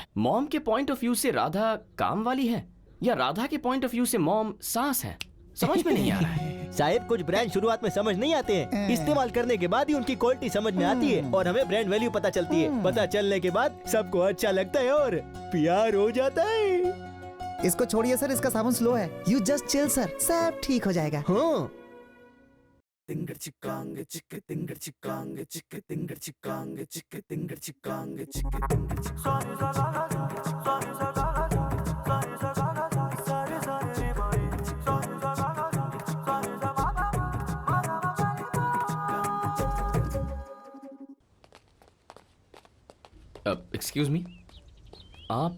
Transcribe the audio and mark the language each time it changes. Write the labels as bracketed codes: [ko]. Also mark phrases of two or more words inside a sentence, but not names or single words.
[hi] मॉम के [en] point of view [hi] से राधा काम वाली है या राधा के [en] point of view [hi] से मॉम सास है, समझ में नहीं आ रहा है। साहिब, कुछ ब्रांड शुरुआत में समझ नहीं आते हैं, इस्तेमाल करने के बाद ही उनकी क्वालिटी समझ में आती है और हमें [en] brand value [hi] पता चलती है। पता चलने के बाद सबको अच्छा लगता है और प्यार हो जाता है। इसको छोड़िए सर, इसका साबुन स्लो है। [en] you just chill sir, [hi] सब ठीक हो जाएगा। हाँ। तिंगर चिकांग चिक तिंगर चिकांग चिक तिंगर चिकांग चिक तिंगर चिकांग चिक तिंगर [en] excuse me, आप?